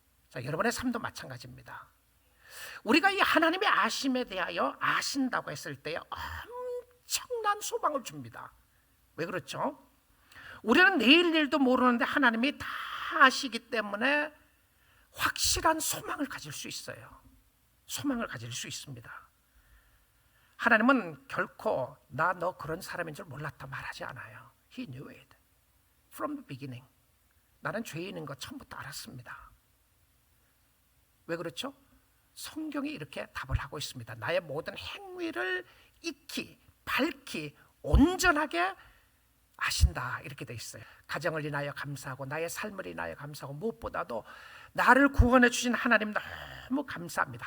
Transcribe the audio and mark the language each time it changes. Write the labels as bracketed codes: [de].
[ko] 자, 여러분의 삶도 마찬가지입니다. 우리가 이 하나님의 아심에 대하여 아신다고 했을 때 엄청난 소망을 줍니다. 왜 그렇죠? 우리는 내일 일도 모르는데 하나님이 다 아시기 때문에 확실한 소망을 가질 수 있어요. 소망을 가질 수 있습니다. 하나님은 결코 나 너 그런 사람인 줄 몰랐다 말하지 않아요. [en] He knew it from the beginning. [ko] 나는 죄인인 거 처음부터 알았습니다. 왜 그렇죠? 성경이 이렇게 답을 하고 있습니다. 나의 모든 행위를 익히, 밝히, 온전하게 아신다, 이렇게 돼 있어요. 가정을 인하여 감사하고 나의 삶을 인하여 감사하고 무엇보다도 나를 구원해 주신 하나님 너무 감사합니다.